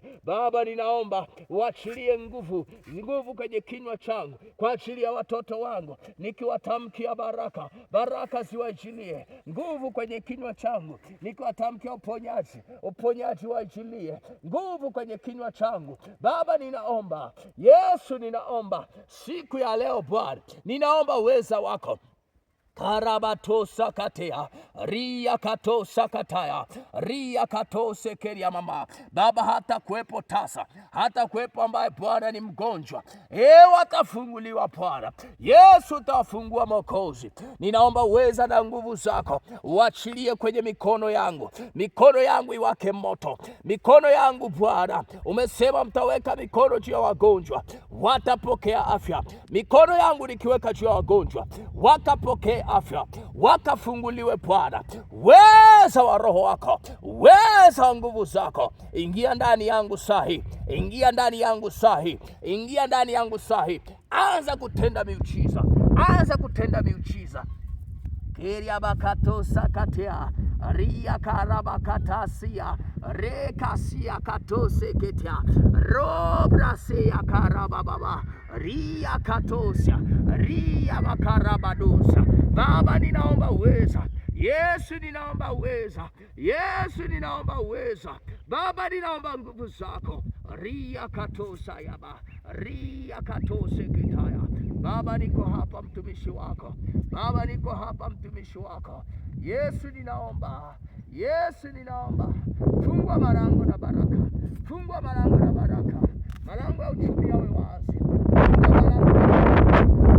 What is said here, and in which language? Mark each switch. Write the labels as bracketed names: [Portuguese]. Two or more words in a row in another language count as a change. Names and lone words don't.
[Swahili] Baba, ninaomba uachilie nguvu kwenye kinywa changu kwa ajili ya watoto wangu, nikiwatamkia baraka, baraka ziwajilie. Nguvu kwenye kinywa changu nikiwatamkia uponyaji wajilie. Nguvu kwenye kinywa changu Baba, ninaomba Yesu, ninaomba siku ya leo Bwana, ninaomba uweza wako. Karabatosa katea ria katosa kataya ria katose keria mama. Baba, hata kuwepo tasa, hata kuwepo ambaye Bwana ni mgonjwa, watafunguliwa Bwana. Yesu utawafungua Mwokozi. Ninaomba uweza na nguvu zako uachilie kwenye mikono yangu, mikono yangu iwake moto, mikono yangu Bwana. Umesema mtaweka mikono juu ya wagonjwa watapokea afya. Mikono yangu nikiweka juu ya wagonjwa wakapokea afya, wakafunguliwe Bwana. Weza wa Roho wako, weza wa nguvu zako, ingia ndani yangu sahi, ingia ndani yangu sahi, ingia ndani yangu sahi. Anza kutenda miujiza, anza kutenda miujiza. Keria bakato sakatea ria karabakatasia rekasia katose ketia robrasia karababa ria katosia ria makarabadosa. Baba, ninaomba uweza. Yesu, ninaomba uweza. Yesu, ninaomba uweza. Baba, ninaomba nguvu zako. Ria katosa yaba ria katose kitaya. Baba, niko hapa mtumishi wako. Baba, niko hapa mtumishi wako. Yesu, ninaomba. Yesu, ninaomba. Fungua malango na baraka. Fungua malango na baraka. Malango ya uchumi yawe wazi. Fungua malango.